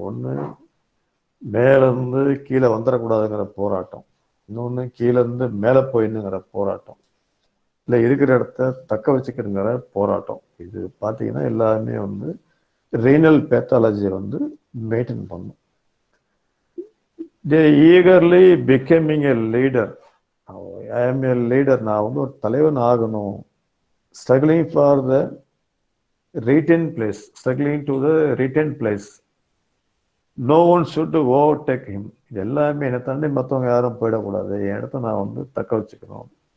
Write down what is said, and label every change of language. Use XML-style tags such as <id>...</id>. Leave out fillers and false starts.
<ta>ஒன்று மேலேருந்து கீழே வந்துடக்கூடாதுங்கிற போராட்டம், இன்னொன்று கீழேருந்து மேலே போயிடணுங்கிற போராட்டம், இல்லை இருக்கிற இடத்த தக்க வச்சுக்கிறங்கிற போராட்டம். இது பார்த்தீங்கன்னா எல்லாருமே வந்து ரீனல் பேத்தாலஜியை வந்து மெயின்டைன் பண்ணும்.</ta> <en>They eagerly becoming a leader. I am a leader.</en> <ta>நான் வந்து ஒரு தலைவன் ஆகணும்.</ta> <en>Struggling for the retained place. Struggling to the retained place. No one should overtake him.</en> <ta>இது எல்லாமே என்னை தாண்டி மற்றவங்க யாரும் போயிடக்கூடாது, என் இடத்த நான் வந்து தக்க வச்சுக்கணும்.</ta>